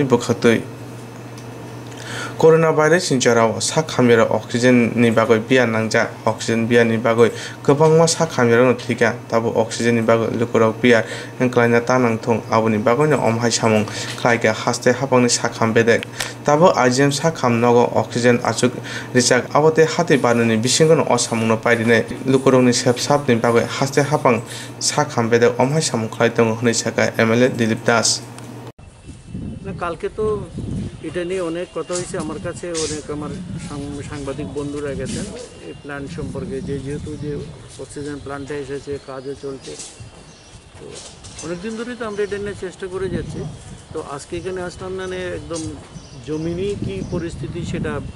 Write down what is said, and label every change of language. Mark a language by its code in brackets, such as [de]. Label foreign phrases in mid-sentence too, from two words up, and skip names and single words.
[trp] bukhatui Coronavirus sinjarao Shakhamyara oxygen ni bagoi bia nangja oxygen bia ni bagoi gobangma Shakhamyara no thika tabo oxygen ni bagoi lukorok bia engklaina tanang thong aboni bagoi no omhai samung khlaiga haste hapangni Shakham bedek tabo IGM Shakhamnaga oxygen achuk richak abote hati banuni bisingono osamungno paidine lukorokni sepsap ni bagoi haste hapang Shakham bedek omhai samung khlai tongo hnai saka MLA Dilip Das [bn] কালকে তো এটা নিয়ে অনেক কথা হয়েছে আমার কাছে অনেক আমার সাংবাদিক বন্ধুরা গেছেন এই প্ল্যান্ট সম্পর্কে যেহেতু যে অক্সিজেন প্ল্যান্টে এসেছে কাজও চলছে তো অনেকদিন ধরেই তো আমরা এটা নিয়ে চেষ্টা করে যাচ্ছি তো আজকে এখানে আসলাম মানে একদম জমিনি কি পরিস্থিতি সেটা